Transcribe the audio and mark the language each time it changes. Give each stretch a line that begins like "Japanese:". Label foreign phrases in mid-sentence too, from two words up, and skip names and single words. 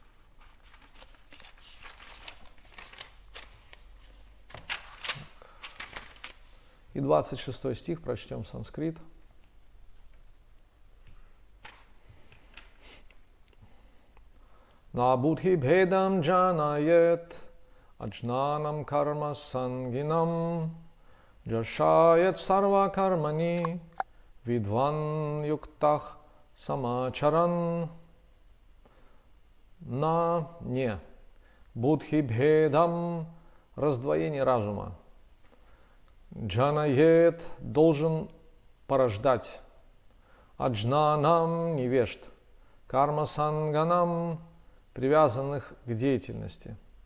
Russian: И 26 стих прочтем санскрит.
Sanskrit: न बुद्धि भेदम् जनयेत् अज्ञानाम् कर्म सङ्गिनाम् जोषयेत् सर्व कर्माणि विद्वान् युक्तः समाचरन्.
Russian: На не
Sanskrit: बुद्धि भेदम्
Russian: раздвоение разума. Джанает должен порождать, аджнанам невежд,
Sanskrit: कर्म सङ्गिनाम्
Russian: привязанных к деятельности,